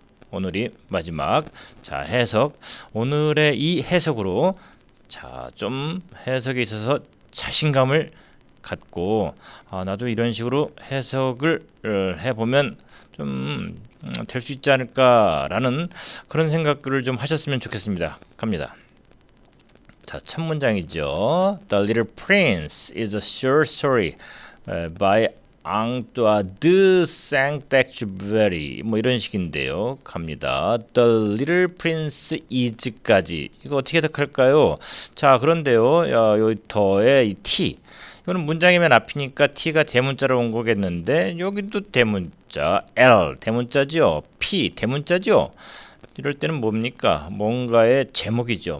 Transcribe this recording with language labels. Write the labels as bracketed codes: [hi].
[ko] 오늘이 마지막. 자, 해석. 오늘의 이 해석으로 좀 해석에 있어서 자신감을 갖고 나도 이런 식으로 해석을 해보면 좀 될 수 있지 않을까라는 그런 생각을 좀 하셨으면 좋겠습니다. 갑니다. 자, 첫 문장이죠. [en] The Little Prince is a short story by 앙뚜아 드 생텍쥐베리 [ko] 뭐 이런 식인데요. 갑니다. [en] The Little Prince is [ko] 까지 이거 어떻게 해석할까요? 자, 그런데요. 요 더의 이 t 이거는 문장의 맨 앞이니까 t가 대문자로 온 거겠는데 여기도 대문자 l 대문자죠. p 대문자죠. 이럴 때는 뭡니까? 뭔가의 제목이죠.